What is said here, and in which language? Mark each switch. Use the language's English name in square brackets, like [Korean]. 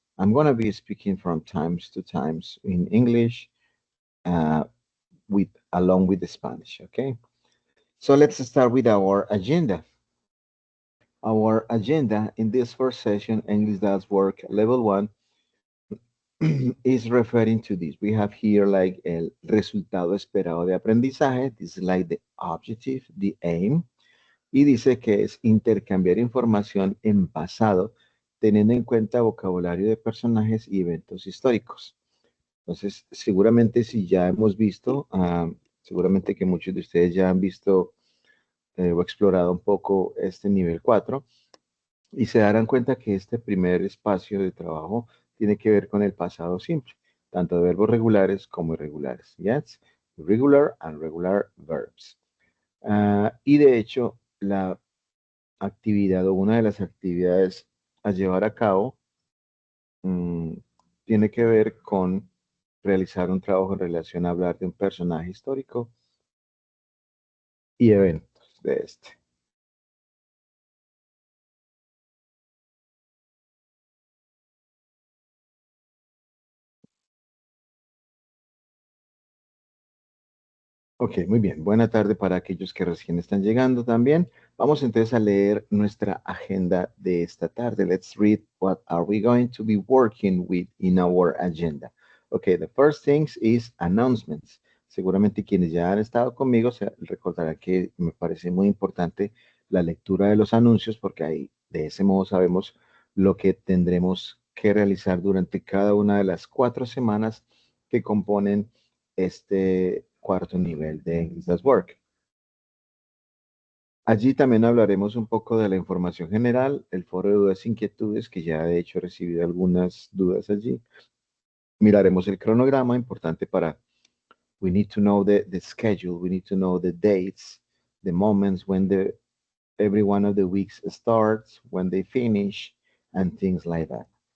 [English] I'm going to be speaking from times to times in English uh, with along with the Spanish. Okay, so let's start with our agenda. Our agenda in this first session, English Does Work Level 1, is referring to this. We have here like [Spanish] el resultado esperado de aprendizaje. [English] This is like the objective, the aim. [Spanish] Y dice que es intercambiar información en pasado, teniendo en cuenta vocabulario de personajes y eventos históricos. Entonces, seguramente si ya hemos visto, seguramente que muchos de ustedes ya han visto o explorado un poco este nivel 4 y se darán cuenta que este primer espacio de trabajo tiene que ver con el pasado simple, tanto de verbos regulares como irregulares. [English] Yes, regular and regular verbs. [Spanish] Y de hecho, la actividad o una de las actividades a llevar a cabo mm, tiene que ver con realizar un trabajo en relación a hablar de un personaje histórico y eventos de este. Ok, muy bien. Buena tarde para aquellos que recién están llegando también. Vamos entonces a leer nuestra agenda de esta tarde. [English] Let's read what are we going to be working with in our agenda. Okay, the first things is announcements. [Spanish] Seguramente quienes ya han estado conmigo se recordarán que me parece muy importante la lectura de los anuncios porque ahí de ese modo sabemos lo que tendremos que realizar durante cada una de las 4 semanas que componen este cuarto nivel de English at Work. Allí también hablaremos un poco de la información general, el foro de dudas e inquietudes, que ya de hecho he recibido algunas dudas allí. Miraremos el cronograma, importante para, [English] we need to know the schedule, we need to know the dates, the moments when every one of the weeks starts, when they finish, and things like that.